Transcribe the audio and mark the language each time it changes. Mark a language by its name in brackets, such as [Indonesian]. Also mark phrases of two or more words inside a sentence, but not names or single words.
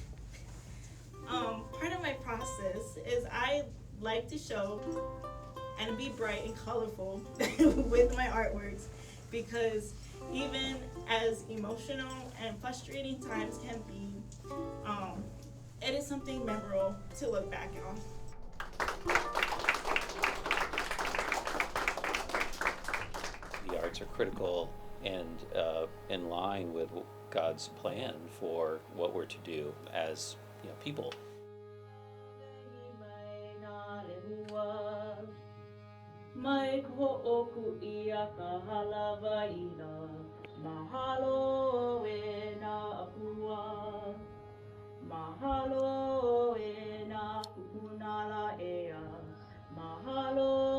[English] Part of my process is I like to show and be bright and colorful with my artworks, because even as emotional and frustrating times can be, it is something memorable to look back on. The arts are critical and in line with God's plan for what we're to do as people. [Hawaiian] Mahalo e na apua, mahalo e na kukunala ea, mahalo